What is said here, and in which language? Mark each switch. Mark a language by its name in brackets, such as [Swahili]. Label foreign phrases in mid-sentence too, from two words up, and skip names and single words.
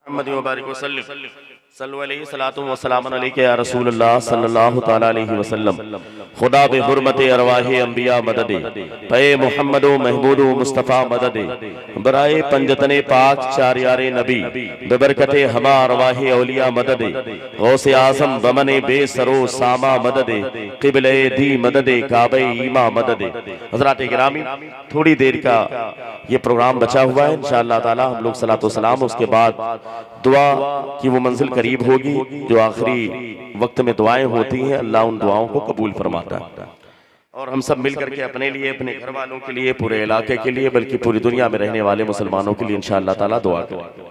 [Arabic] محمد وبارك وسلم صلى الله عليه الصلاة والسلام عليك يا رسول الله صلى الله تعالى عليه وسلم. [Persian] خدا بحرمت ارواح انبیا مددی پی محمد و محمود و مصطفی مددی برای پنجتن پاک چار یار نبی ببرکت همه ارواح اولیا مددی غوث اعظم بمن بی سر و سامان مددی قبله دی مددی کعبه ایمان مددی. [Hindi] हज़रात गिरामी, थोड़ी देर का ये प्रोग्राम बचा हुआ है, [Arabic] إن شاء الله تعالى [Hindi] हम लोग सलातो सलाम उसके बाद दुआ की वो मंजिल करीब होगी जो आखिरी वक्त में दुआएं होती हैं, अल्लाह उन दुआओं को कबूल फरमाता है। और हम सब मिल करके अपने लिए, अपने घर वालों के लिए, पूरे इलाके के लिए, बल्कि पूरी दुनिया में रहने वाले मुसलमानों के लिए [Arabic] إن شاء الله تعالى [Hindi] दुआ करें।